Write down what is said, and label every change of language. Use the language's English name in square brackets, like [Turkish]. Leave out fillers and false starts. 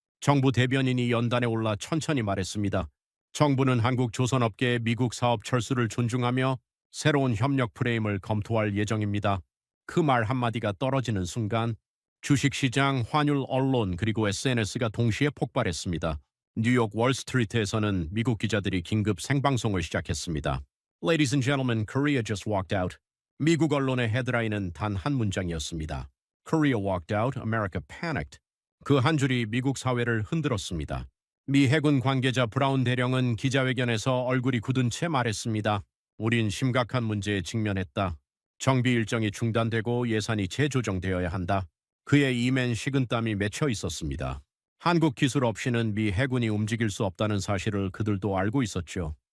[Korean] 정부 대변인이 연단에 올라 천천히 말했습니다. 정부는 한국 조선업계의 미국 사업 철수를 존중하며 새로운 협력 프레임을 검토할 예정입니다. 그 말 한마디가 떨어지는 순간 주식시장, 환율, 언론 그리고 SNS가 동시에 폭발했습니다. 뉴욕 월스트리트에서는 미국 기자들이 긴급 생방송을 시작했습니다. [English] Ladies and gentlemen, Korea just walked out. [Korean] 미국 언론의 헤드라인은 단 한 문장이었습니다. [English] Korea walked out, America panicked. [Korean] 그 한 줄이 미국 사회를 흔들었습니다. 미 해군 관계자 브라운 대령은 기자회견에서 얼굴이 굳은 채 말했습니다. 우린 심각한 문제에 직면했다. 정비 일정이 중단되고 예산이 재조정되어야 한다. 그의 이맨 식은땀이 맺혀 있었습니다. 한국 기술 없이는 미 해군이 움직일 수 없다는 사실을 그들도 알고 있었죠.